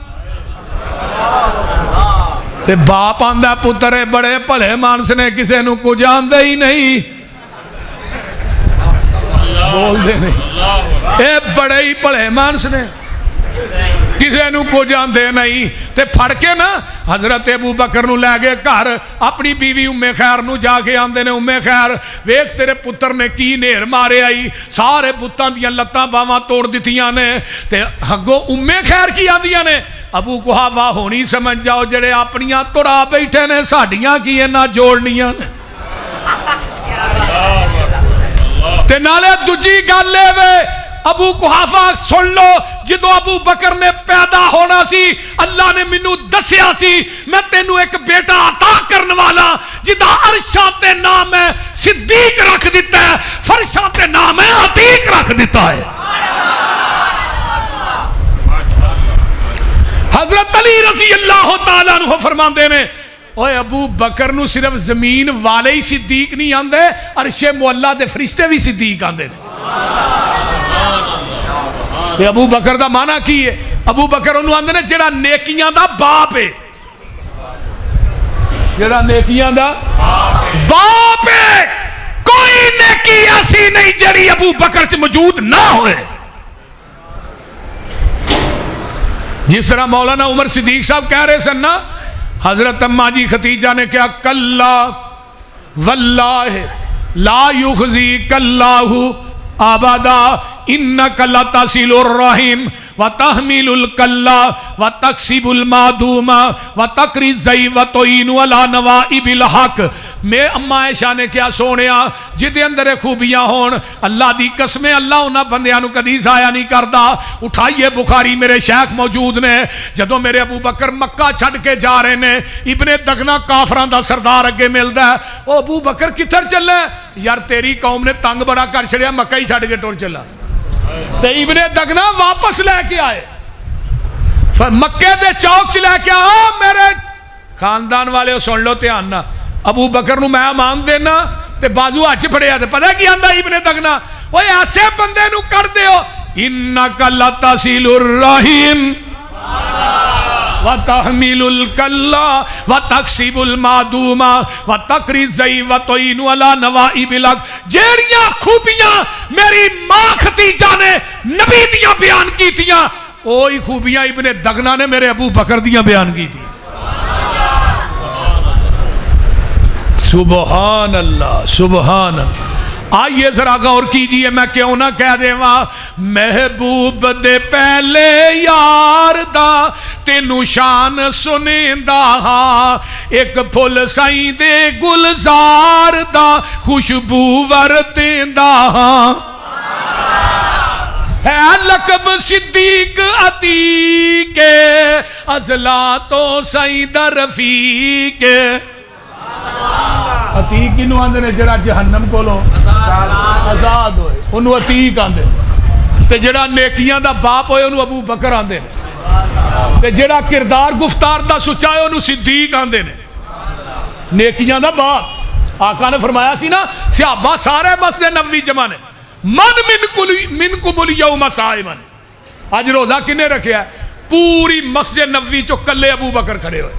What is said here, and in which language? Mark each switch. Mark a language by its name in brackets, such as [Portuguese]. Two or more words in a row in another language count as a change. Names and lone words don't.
[Punjabi] تے باپ آندا پتر بڑے بھلے مانس نے, کسے نو کچھ آندے ہی نہیں, بول دے نہیں, اے بڑے ہی بھلے مانس نے, کسے نو کچھ آندے نہیں. تے پھڑ کے نا حضرت ابو بکر نو لے گئے گھر. اپنی بیوی ام خیر نو جا کے آندے نے ام خیر ویکھ تیرے پتر نے کی نہر مارے آئی, سارے بتاں دیاں لتاں باواں توڑ دتیاں نے. تے ہگو ام خیر کی آندیاں نے ابو قحافہ ہونی سمجھ جاؤ جڑے اپنیاں توڑا بیٹھے نے, ساڈیاں کی نہ جوڑنیاں نے. تے نالے دوجی گل اے وے ابو قحافہ سن لو, جدو ابو بکر نے پیدا ہونا سی اللہ نے مینوں دسیا سی میں تینوں ایک بیٹا عطا کرن والا جدا عرشاں تے نام ہے صدیق رکھ دیتا ہے, فرشاں تے نام ہے عتیق رکھ دیتا ہے. حضرت علی رضی اللہ تعالیٰ عنہ فرماندے نے اوے ابو بکر نو صرف زمین والے ہی صدیق نہیں آندے, عرش معلا دے فرشتے بھی صدیق آندے نے. تے ابو بکر دا معنی کی ہے؟ ابو بکر انہوں آندے نے جڑا نیکیاں دا باپ ہے, جڑا نیکیاں دا باپ ہے. کوئی نیکی ایسی نہیں جڑی ابو بکر چ موجود نہ ہوئے. جس طرح مولانا عمر صدیق صاحب کہہ رہے سن نا, حضرت اماں جی ختیجہ نے کہا [Arabic] کلا واللہ لا یخزیک اللہ ابدا انک لتصل الرحم وتحمل الکلا وتکسب المعدوم وتقری الضعیف وتعین علی نوائب الحق. [Punjabi] میں اما عائشہ نے کیا سونیا جدے اندر خوبیاں ہون اللہ دی قسم اللہ انہاں بندیاں نو کدی ضائع نہیں کردا. اٹھائیے بخاری میرے شیخ موجود نے جدوں میرے ابو بکر مکہ چھڈ کے جا رہے نے ابن دغنا کافراں دا سردار اگے ملدا ہے. او ابو بکر کدھر چلے؟ یار تیری قوم نے تنگ بڑا کر چھڑیا مکہ ہی چھڈ کے ٹر چلا. تے ابن دغنا واپس لے کے آئے مکے دے چوک چ لے کے آ میرے خاندان والے سن لو دھیان نال ابو بکر نو میں امان دینا تے بازو ہاتھ پھڑیا تے پتہ کی آندا ابن دغنا اوے ایسے بندے نو کر دیو [Arabic] انک لتصل الرحیم وتحمل الکلا وتکسب المعدوم وتقری الضعیف وتعین علی نوائب الحق. [Punjabi] جیڑیاں خوبیاں میری ماں ختیجہ نے نبی دیاں بیان کیتیاں اوہی خوبیاں ابن دغنا نے میرے ابو بکر دیاں بیان کی تھی. سبحان اللہ سبحان اللہ. [Urdu] آئیے ذرا غور کیجئے [Punjabi] میں کیوں نہ کہہ دے وا محبوب دے پہلے یار دا تینو شان سنیندا ہاں ایک پھل سائیں دے گلزار دا خوشبو ورتیندا ہاں ہے لقب صدیق عتیق ازلا تو سائیں در رفیق. عتیق کنو آندے نے جڑا جہنم کولو آزاد ہوئے انہوں عتیق آندے تے جڑا نیکیاں دا باپ ہوئے انہوں ابو بکر آندے نے تے جڑا کردار گفتار دا سچائے انہوں صدیق آندے نے نیکیاں دا باپ. آقا نے فرمایا سی نا صحابہ سارے مسجد نبوی جمع نے [Arabic] من منکم الیوم صائمن. [Punjabi] آج روزہ کنے رکھیا ہے پوری مسجد نبوی چو کلے ابو بکر کھڑے ہوئے.